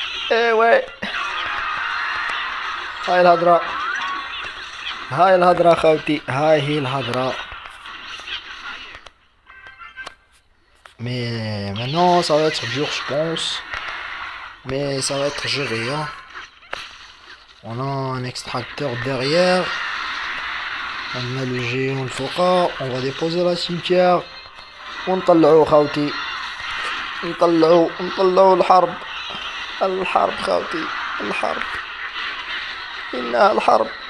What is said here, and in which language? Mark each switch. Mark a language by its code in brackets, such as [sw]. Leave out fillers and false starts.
[fr] Eh ouais. [ar] هاي الهضرة هاي الهضرة خاوتي، هاي هي الهضرة. [fr] Mais maintenant ça va être dur je pense. Mais ça va être géré hein. On a un extracteur derrière. On a le géant le foka. On va déposer la cimetière. [ar] ونطلعو خاوتي، نطلعو الحرب. الحرب خاوتي، الحرب، إنها الحرب.